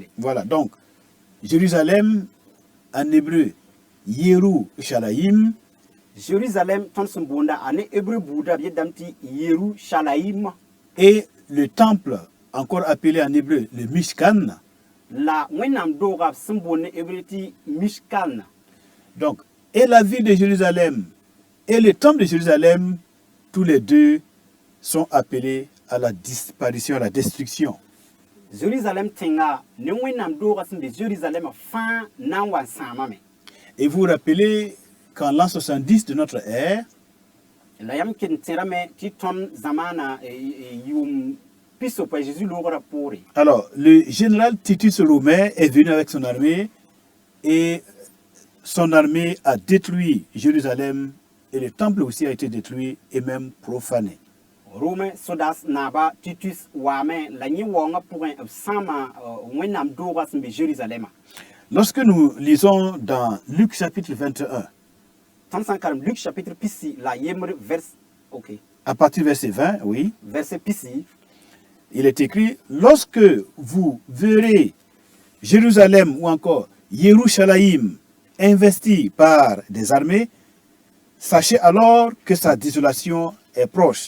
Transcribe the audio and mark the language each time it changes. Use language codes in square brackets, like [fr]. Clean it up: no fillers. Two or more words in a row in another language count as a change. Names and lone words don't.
[fr] Voilà, donc Jérusalem en hébreu, Yerushalayim, [mos] Jérusalem tõnd sẽn boonda a ne hébreu buudã b yetdame tɩ Yerushalayim, [fr] et le temple, encore appelé en hébreu le Mishkan. [mos] la wẽnnaam doogã b sẽn boond ne hébreu tɩ Mishkan. [fr] Donc, et la ville de Jérusalem et le temple de Jérusalem, tous les deux sont appelés à la disparition, à la destruction. [mos] Jérusalem tẽnga ne wẽnnaam doogã sẽn be Jérusalem fãa na n wa n sãamame. [fr] Et vous vous rappelez qu'en l'an 70 de notre ère, [mos] La yam ken tẽrame tɩ tõnd zamaana yʋʋm pisopa Jésus loogrã poore. [fr] alors le général Titus Romain est venu avec son armée et son armée a détruit Jérusalem et le temple aussi a été détruit et même profané. [mos] Rome sodas naaba Titus waame la yẽ waoongã pʋgẽ b sãama wẽnnaam doogã sẽn be Jérusalɛmã. [fr] Lorsque nous lisons dans Luc chapitre 21, [mos] Tõnd sã n karem Luc chapitre pisi la yembr [fr] à partir du verset 20, oui, [mos] verset pisi, [fr] il est écrit, lorsque vous verrez Jérusalem ou encore Yerushalayim investi par des armées, sachez alors que sa désolation est proche.